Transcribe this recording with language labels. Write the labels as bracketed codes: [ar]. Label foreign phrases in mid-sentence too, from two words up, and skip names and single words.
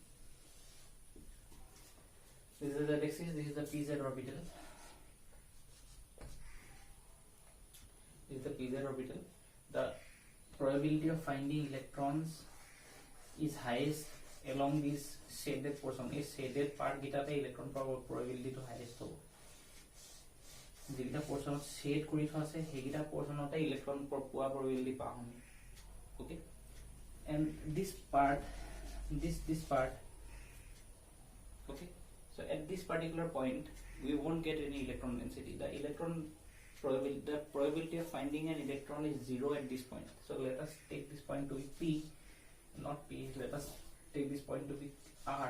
[en] this is the z-axis, this is the pz orbital, this is the pz orbital, probability of finding electrons is highest along this shaded portion. [as] এই [en] shaded part [as] গিটাতে ইলেক্ট্ৰন পাওয়ার [en] probability to highest [as] হ'ব। যেটা পোর্শনত শেড কৰি থোৱা আছে সেইগিটা পোর্শনতে ইলেক্ট্ৰন পোৱা probability পাম। [en] Okay, and this part, this part, okay, so at this particular point we won't get any electron density. The probability of finding an electron is 0 at this point. So let us take this point to be P, not P, let us take this point to be R.